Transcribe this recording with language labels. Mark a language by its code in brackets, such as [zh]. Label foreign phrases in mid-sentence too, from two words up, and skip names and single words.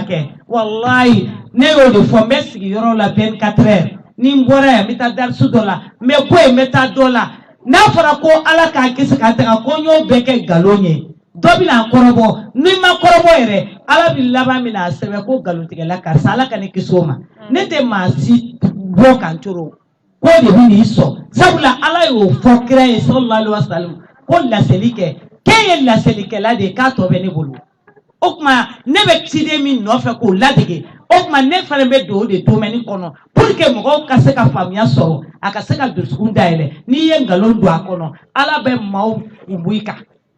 [bm] kɛ wallahi ne y'o de fɔ n bɛ sigi yɔrɔ la 24 heures ni n bɔra yan n bɛ taa darisu dɔ la n bɛ bɔ yen n bɛ taa dɔ la n'a fɔra ko ala k'a kisi k'a tɛgɛ ko n y'o bɛɛ kɛ nkalon ye dɔ bɛna a kɔrɔbɔ n'i ma kɔrɔbɔ yɛrɛ ala bɛ laban min na a sɛbɛn ko nkalontigɛla karisa ala ka ne kisi o ma ne tɛ maa si bɔ kan coro ko de bɛ n'i sɔn sabula ala y'o fɔ kira ye [ar] صلى الله عليه وسلم [bm] ko laseli kɛ k'e ye laselikɛla de ye k'a tɔ bɛ ne bolo o tuma ne bɛ ciden min nɔfɛ k'o ladege o tuma ne fana bɛ don o de domaine kɔnɔ [fr] pour que [bm] mɔgɔw ka se ka faamuya sɔrɔ a ka se ka dusukun dayɛlɛ n'i ye nkalon don a kɔnɔ ala bɛ maaw kunbu i kan